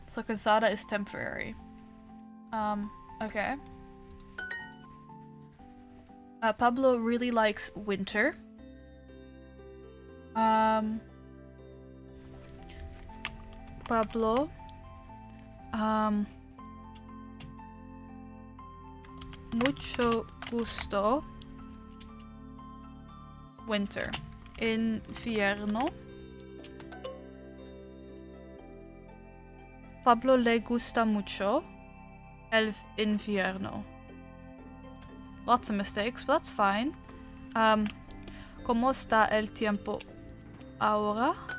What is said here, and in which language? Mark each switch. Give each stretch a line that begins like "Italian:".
English: So cansada is temporary. Okay. Pablo really likes winter.
Spanish: Pablo mucho gusto winter. Infierno. Pablo le gusta mucho el infierno.
English: Lots of mistakes, but that's fine.
Spanish: ¿Cómo está el tiempo ahora?